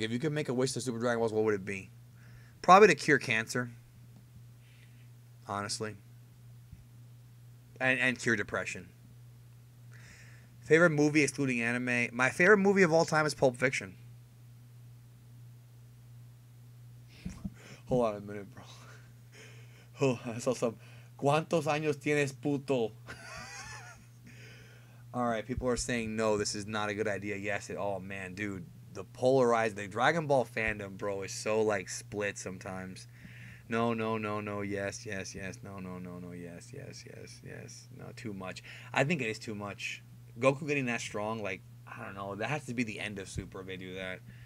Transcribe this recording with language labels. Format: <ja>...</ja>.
<en>If you could make a wish to Super Dragon Balls, what would it be? Probably to cure cancer. Honestly. And cure depression. Favorite movie excluding anime? My favorite movie of all time is Pulp Fiction. Hold on a minute, bro. Oh, I saw some.</en> <es>¿Cuántos años tienes, puto?</es> <en>All right, people are saying no, this is not a good idea. Yes, oh man, dude, the Dragon Ball fandom, bro, is so like split sometimes. No, no, no, no, yes, yes, yes, no, no, no, no, yes, yes, yes, yes, no, too much. I think it is too much. Goku getting that strong, like, I don't know, that has to be the end of Super if they do that.</en>